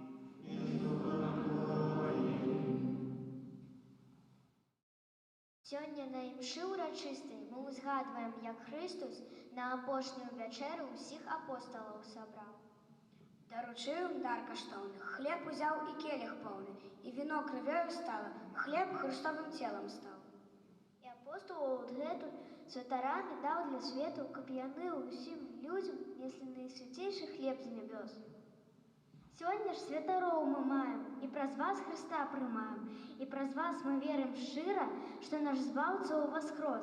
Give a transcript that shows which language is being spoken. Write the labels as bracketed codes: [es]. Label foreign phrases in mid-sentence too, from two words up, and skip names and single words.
[uk] Сьогодні на імші урочистій ми узгадуємо, як Христос на апошню вечеру усіх апостолів собрав. Доручив їм дар коштовний, хліб узяв і келих повний, і віно кров'ю стало, хліб Христовим тілом став. [be] І апостол от гэту святарами дав для свету, каб яны усім людям несли найсвятейший хлеб з небес. Сёння ж святароў мы маем, і праз вас Христа прымаем, і праз вас мы верым шчыра, што наш збаўца ўваскрос.